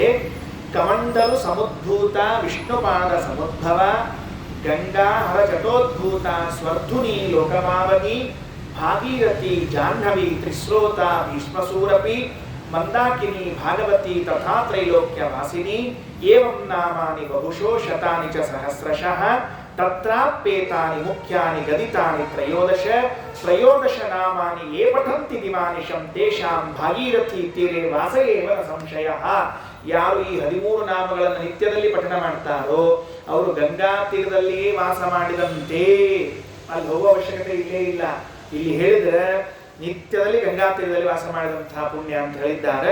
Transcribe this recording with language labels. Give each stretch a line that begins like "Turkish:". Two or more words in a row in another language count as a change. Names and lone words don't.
Sanskrit: ಕಮಂಡಲು ಸಮುದ್ಭೂತ ವಿಷ್ಣುಪಾದ ಸಮುದ್ಭವ ಗಂಗಾ ಹರ ಜಟೋದ್ಭೂತ ಸ್ವರ್ಧುನಿ ಲೋಕಮಾವನಿ ಭಾಗೀರಥಿ ಜಾಹ್ನವಿ ತ್ರಿಸ್ರೋತ ಭೀಷ್ಮಸೂರಪಿ ಮಂದಾಕಿನಿ ಭಾಗವತಿ ತಥಾ ತ್ರೈಲೋಕ್ಯ ವಾಸಿನಿ ಏವಂ ನಾಮಾನಿ ಬಹುಶೋ ಶತಾನಿ ಚ ಸಹಸ್ರಶಃ ತತ್ರಾಪ್ಯೇತಾನಿ ಮುಖ್ಯಾನಿ ಗದಿತಾನಿ ತ್ರಯೋದಶ ನಾಮಾನಿ ಯೇ ಪಠಂತಿ ದಿವಾನಿಶಂ ತೇಷಾಂ ಭಾಗೀರಥಿ ತೀರೆ ವಾಸ ಏವ ನ ಸಂಶಯಃ.
Kannada: ಯಾರು ಈ 13 ನಾಮಗಳನ್ನು ನಿತ್ಯದಲ್ಲಿ ಪಠಣ ಮಾಡ್ತಾರೋ ಅವರು ಗಂಗಾ ತೀರದಲ್ಲಿಯೇ ವಾಸ ಮಾಡಿದಂತೆ. ಅಲ್ಲಿ ಹೋಗುವ ಅವಶ್ಯಕತೆ ಇಲ್ಲೇ ಇಲ್ಲ. ಇಲ್ಲಿ ಹೇಳಿದ್ರೆ ನಿತ್ಯದಲ್ಲಿ ಗಂಗಾ ತೀರದಲ್ಲಿ ವಾಸ ಮಾಡಿದಂತಹ ಪುಣ್ಯ ಅಂತ ಹೇಳಿದ್ದಾರೆ.